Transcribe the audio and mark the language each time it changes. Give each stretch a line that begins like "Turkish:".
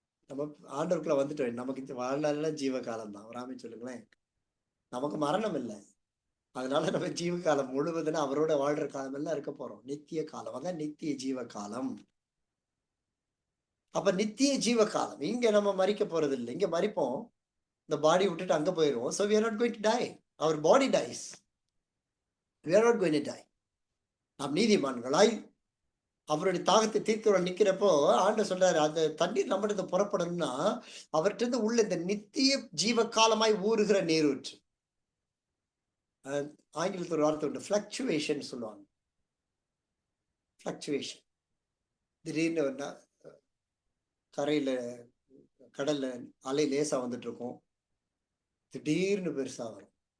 Tamil: நம்ம ஆண்டவருக்குள்ள வந்துட்டோம், நமக்கு இந்த வாழ்நாள் ஜீவ காலம் தான். வராமே சொல்லுங்களேன், நமக்கு மரணம் இல்லை, அதனால நம்ம ஜீவ காலம் முழுவதுன்னு அவரோட வாழ்ற காலம் எல்லாம் இருக்க போறோம். நித்திய காலம், அதான் நித்திய ஜீவ காலம். அப்ப நித்திய ஜீவ காலம் இங்க நம்ம மறிக்க போறது இல்லை, இங்க மறிப்போம், இந்த பாடி விட்டுட்டு அங்க போயிடுவோம்.
English: So we are not going to die, our body dies, we are not going to die.
Tamil: நாம் நீதிமான்களாய் அவருடைய தாகத்தை தீர்க்க நிக்கிறப்போ ஆண்டவர் சொல்றாரு, அந்த தண்ணீர் நம்மகிட்ட புறப்படணும்னா அவர்கிட்ட உள்ள இந்த நித்திய ஜீவ காலமாய் ஊறுகிற நீரூற்று. ஆங்கிலத்தில் ஒரு வார்த்தை உண்டு, பிளக்சுவேஷன் சொல்லுவாங்க. பிளக்சுவேஷன், திடீர்னு கரையில கடல்ல அலை லேசா வந்துட்டு இருக்கும், திடீர்னு பெருசா வரும்.